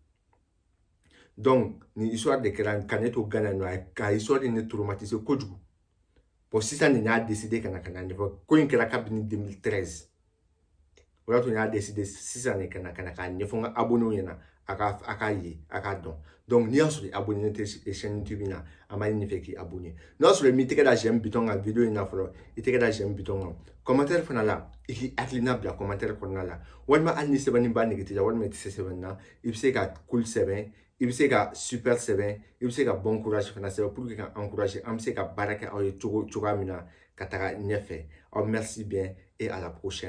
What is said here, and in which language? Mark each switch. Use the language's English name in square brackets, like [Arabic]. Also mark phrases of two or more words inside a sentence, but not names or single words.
[Bambara] donc ni [French] histoire de [Bambara] kɛra ka ne to Ghana nɔ ka [French] histoire de [Bambara] ne traumatisé kojugu bon sisan de n y'a décidé ka na ɲɛfɔ ko in kɛra kabini 2013 o y'a to n y'a décidé sisan de ka na k'a ɲɛfɔ n ka abonnéw ɲɛna a k'a ye a k'a dɔn donc n'i y'a sɔrɔ i abonné tɛ chaîne YouTube na an b'a ɲini fɛ k'i abonné n'a sɔrɔ i m'i tɛgɛ da [French] j'aime bouton [Bambara] kan vidéo in na fɔlɔ i tɛgɛ da [French] j'aime bouton [Bambara] kan commentaire fana la i k'i hakilina bila commentaire kɔnɔna la walima hali ni sɛbɛnni b'a nege t'i la walima i tɛ se sɛbɛnni na i bɛ se ka cool sɛbɛn i bɛ se ka super sɛbɛn i bɛ se ka [French] bon courage [Bambara] fana sɛbɛn [French] pour que [Bambara] ka encourager an bɛ se ka baara kɛ aw ye cogoya min na ka taga ɲɛfɛ [French] merci bien et à la prochaine